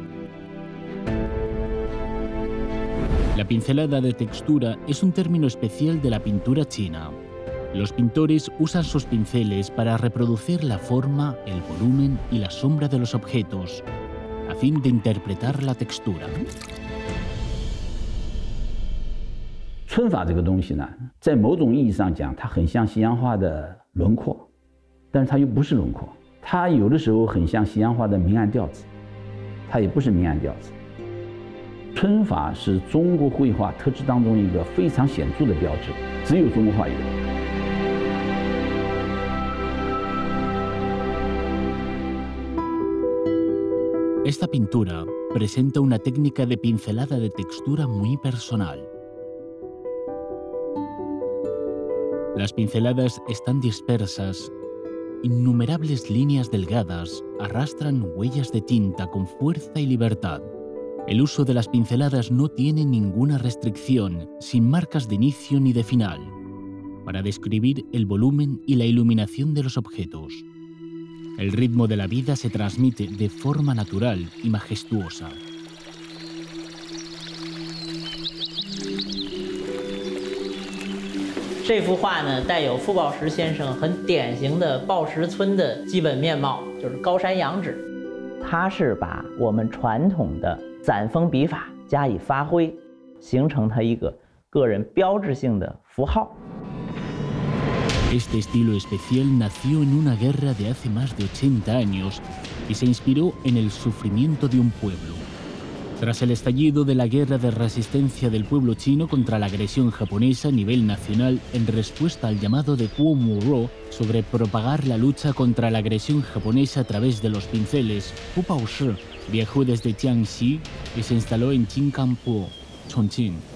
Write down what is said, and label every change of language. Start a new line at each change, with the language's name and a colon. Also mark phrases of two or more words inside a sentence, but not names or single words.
Spanish: La pincelada de textura es un término especial de la pintura china. Los pintores usan sus pinceles para reproducir la forma, el volumen y la sombra de los objetos, a fin de interpretar la textura.
Chinese: 皴法这个东西呢，在某种意义上讲，它很像西洋画的轮廓，但是它又不是轮廓。它有的时候很像西洋画的明暗调子，它也不是明暗调子。皴法是中国绘画特质当中一个非常显著的标志，只有中国画有。
Spanish: Esta pintura presenta una técnica de pincelada de textura muy personal. Las pinceladas están dispersas. Innumerables líneas delgadas arrastran huellas de tinta con fuerza y libertad. El uso de las pinceladas no tiene ninguna restricción, sin marcas de inicio ni de final, para describir el volumen y la iluminación de los objetos. El ritmo de la vida se transmite de forma natural y majestuosa.
Chinese: 这幅画呢，带有傅抱石先生很典型的抱石村的基本面貌，就是高山仰止。他是把我们传统的散锋笔法加以发挥，形成他一个个人标志性的符号。
Spanish: Este estilo especial nació en una guerra de hace más de 80 años y se inspiró en el sufrimiento de un pueblo. Tras el estallido de la guerra de resistencia del pueblo chino contra la agresión japonesa a nivel nacional en respuesta al llamado de Kuo Mu-ro sobre propagar la lucha contra la agresión japonesa a través de los pinceles, Fu Baoshi viajó desde Jiangxi y se instaló en Jinganpo, Chongqing.